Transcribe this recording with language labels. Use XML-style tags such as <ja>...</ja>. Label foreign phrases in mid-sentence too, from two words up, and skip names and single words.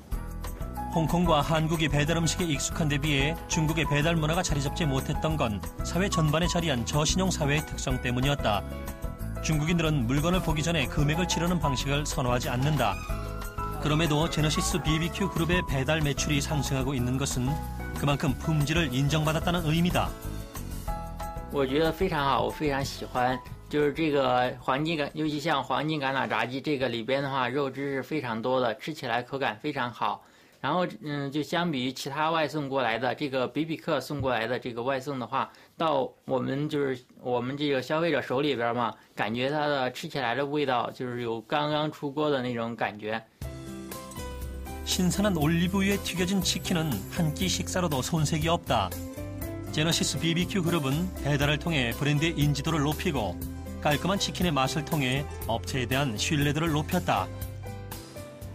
<ko>홍콩과 한국이 배달 음식에 익숙한 데 비해 중국의 배달 문화가 자리 잡지 못했던 건 사회 전반에 자리한 저신용 사회의 특성 때문이었다. 중국인들은 물건을 보기 전에 금액을 치르는 방식을 선호하지 않는다. 그럼에도 제너시스 BBQ 그룹의 배달 매출이 상승하고 있는 것은 그만큼 품질을 인정받았다는 의미다.</ko> <zh>我觉得非常好，我非常喜欢。就是这个黄金橄，尤其像黄金橄榄炸鸡，这个里边的话肉汁是非常多的，吃起来口感非常好。然后就相比于其他外送过来的这个比比克送过来的这个外送的话，到我们这个消费者手里边嘛，感觉它的吃起来的味道就是有刚刚出锅的那种感觉。</zh> <ko>신선한 올리브유에 튀겨진 치킨은 한 끼 식사로도 손색이 없다. 제너시스 BBQ 그룹은 배달을 통해 브랜드의 인지도를 높이고 깔끔한 치킨의 맛을 통해 업체에 대한 신뢰도를 높였다.</ko>